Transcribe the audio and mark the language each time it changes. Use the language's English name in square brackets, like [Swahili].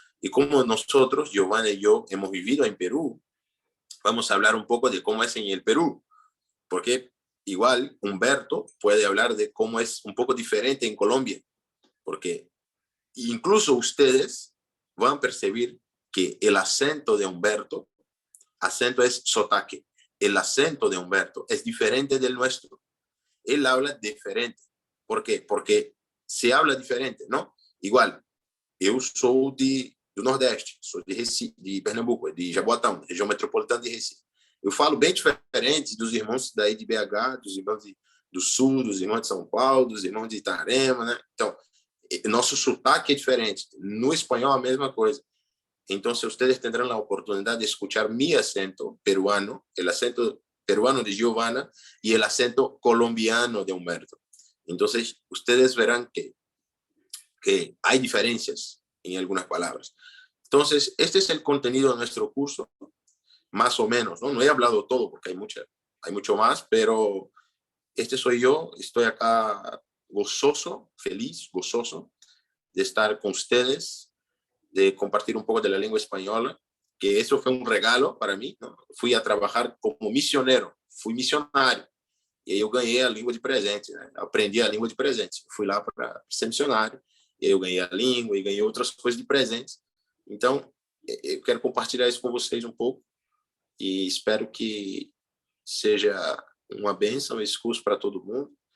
[Spanish] Y como nosotros, Giovanna y yo, hemos vivido en Perú, vamos a hablar un poco de cómo es en el Perú, porque igual Humberto puede hablar de cómo es un poco diferente en Colombia, porque incluso ustedes van a percibir que el acento de Humberto, acento es sotaque, el acento de Humberto es diferente del nuestro. Él habla diferente. ¿Por qué? Porque se habla diferente, ¿no? [Portuguese] Igual, eu sou do Nordeste, sou de Recife, de Pernambuco, de Jaboatão, região metropolitana de Recife. Eu falo bem diferente dos irmãos daí de BH, dos irmãos do Sul, dos irmãos de São Paulo, dos irmãos de Itarema, né? Então, nosso sotaque é diferente. No espanhol, a mesma coisa. [Spanish] Entonces, ustedes tendrán la oportunidad de escuchar mi acento peruano, el acento peruano de Giovanna y el acento colombiano de Humberto. Entonces, ustedes verán que hay diferencias en algunas palabras. Entonces, este es el contenido de nuestro curso, más o menos, ¿no? No he hablado todo porque hay mucho más, pero este soy yo, estoy acá gozoso, feliz, gozoso de estar con ustedes, de compartir un poco de la lengua española, que eso fue un regalo para mí, ¿no? Fui a trabajar como misionero, [Portuguese] fui missionário, e aí eu ganhei a língua de presente, né? Aprendi a língua de presente, fui lá para ser missionário, e aí eu ganhei a língua e ganhei outras coisas de presente. Então, eu quero compartilhar isso com vocês um pouco e espero que seja uma bênção esse curso para todo mundo.